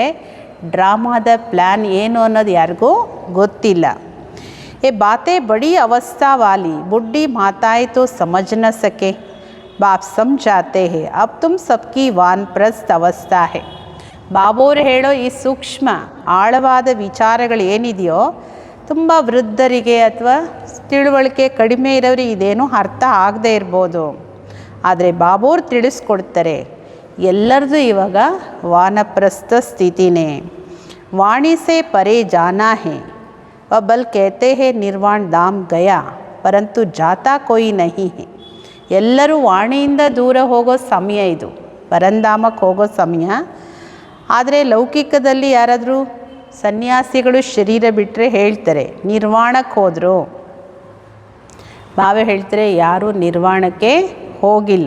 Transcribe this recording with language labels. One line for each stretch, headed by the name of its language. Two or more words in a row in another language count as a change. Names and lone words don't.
Kannada: ಡ್ರಾಮಾದ ಪ್ಲ್ಯಾನ್ ಏನು ಅನ್ನೋದು ಯಾರಿಗೂ ಗೊತ್ತಿಲ್ಲ.
Hindi: ये बातें बड़ी अवस्था वाली बुढ़ी माताएं तो समझ न सके, बाप समझाते हैं अब तुम सबकी वानप्रस्थ अवस्था है.
Kannada: ಬಾಬೋರು ಹೇಳೋ ಈ ಸೂಕ್ಷ್ಮ ಆಳವಾದ ವಿಚಾರಗಳು ಏನಿದೆಯೋ ತುಂಬ ವೃದ್ಧರಿಗೆ ಅಥವಾ ತಿಳುವಳಿಕೆ ಕಡಿಮೆ ಇರೋರಿಗೆ ಇದೇನು ಅರ್ಥ ಆಗದೇ ಇರ್ಬೋದು. ಆದರೆ ಬಾಬೋರು ತಿಳಿಸ್ಕೊಡ್ತಾರೆ ಎಲ್ಲರದು ಇವಾಗ ವಾನಪ್ರಸ್ಥ ಸ್ಥಿತಿನೇ.
Hindi: वाणी से परे जाना है, वह बल कहते हैं निर्वाण धाम गया परंतु जाता कोई नहीं है.
Kannada: ಎಲ್ಲರೂ ವಾಣಿಯಿಂದ ದೂರ ಹೋಗೋ ಸಮಯ ಇದು, ಪರಂಧಾಮಕ್ಕೆ ಹೋಗೋ ಸಮಯ. ಆದರೆ ಲೌಕಿಕದಲ್ಲಿ ಯಾರಾದರೂ ಸನ್ಯಾಸಿಗಳು ಶರೀರ ಬಿಟ್ಟರೆ ಹೇಳ್ತಾರೆ ನಿರ್ವಾಣಕ್ಕೆ ಹೋದರು. ಬಾಬಾ ಹೇಳ್ತಾರೆ ಯಾರೂ ನಿರ್ವಾಣಕ್ಕೆ ಹೋಗಿಲ್ಲ.